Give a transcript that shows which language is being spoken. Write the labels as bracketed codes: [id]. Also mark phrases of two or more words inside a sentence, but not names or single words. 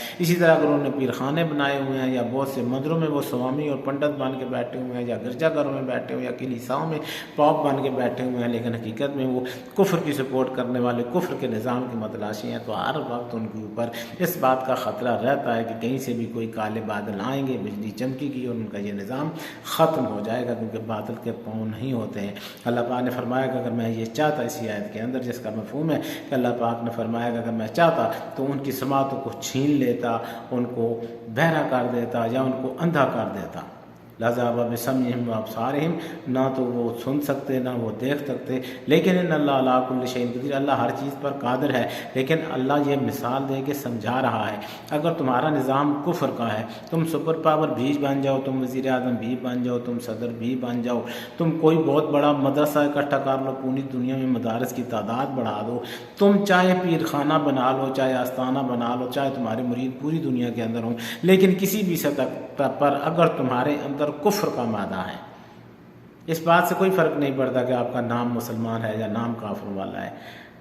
[hi] इसी तरह अगर उन्होंने पीरखाने बनाए हुए हैं, या बहुत से मंदिरों में वो स्वामी और पंडित बन के बैठे हुए हैं, या गिरजाघरों में बैठे हुए हैं, या कलीसियाओं में पॉप बन के बैठे हुए हैं, लेकिन हकीकत में वो कुफ्र की सपोर्ट करने वाले, कुफ्र के निज़ाम की मतलाशी हैं, तो हर वक्त उनके ऊपर इस बात का ख़तरा रहता है कि कहीं से भी कोई काले बादल आएंगे, बिजली चमकेगी और उनका ये निज़ाम ख़त्म हो जाएगा, क्योंकि बादल के पाँव नहीं होते हैं। अल्लाह पाक ने फरमाया कि अगर मैं ये चाहता, इसी आयत के अंदर जिसका मफ़हूम है कि अल्लाह पाक ने फरमाया कि अगर मैं चाहता तो उनकी समातों को छीन लेता, उनको बहरा कर देता या उनको अंधा कर देता। [ar] لذهب بسمعهم وأبصارهم, [hi] ना तो वो सुन सकते ना वो देख सकते, लेकिन [ar] إن الله على كل شيء قدير, [hi] अल्लाह हर चीज़ पर कादिर है। लेकिन अल्लाह ये मिसाल दे के समझा रहा है, अगर तुम्हारा निज़ाम कुफ्र का है, तुम [en] super power [hi] भी बन जाओ, तुम वज़ीर आज़म भी बन जाओ, तुम सदर भी बन जाओ, तुम कोई बहुत बड़ा मदरसा इकट्ठा कर लो, पूरी दुनिया में मदारस की तादाद बढ़ा दो, तुम चाहे पीर खाना बना लो, चाहे आस्थाना बना लो, चाहे तुम्हारे मुरीद पूरी दुनिया के अंदर हों, लेकिन किसी भी सतह पर अगर तुम्हारे अंदर कुफ्र का मादा है, इस बात से कोई फ़र्क नहीं पड़ता कि आपका नाम मुसलमान है या नाम काफिर वाला है।